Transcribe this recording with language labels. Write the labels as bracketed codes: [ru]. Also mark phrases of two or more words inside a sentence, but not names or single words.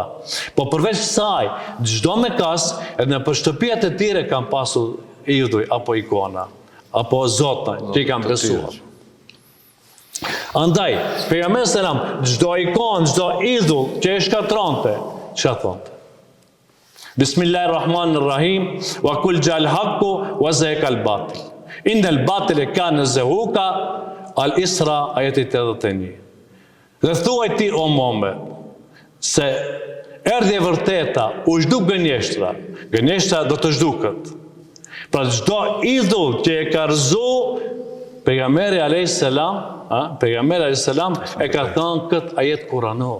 [sq] Po përveç saj, çdo mekas, edhe në shtëpiat e tjera kanë pasur idhuj apo ikona, apo zota që i kanë besuar. Andaj, pejgamberi selam, çdo ikon, çdo idhull që e shkatronte, çfarë thonte? [ar] بسم الله الرحمن الرحيم, وقل جاء الحق وزهق الباطل. إن الباطل كان زهوقا, al-Isra ajeti 81. [sq] Dhe thuaj ti o Muhammed, se erdhi e vërteta, u zhduk gënjeshtra, gënjeshtra do të zhdukët. Pra çdo idhull që e ka rëzu, pejgamberi [ar] عليه السلام [sq] e ka thënë këtë ajet kuranor.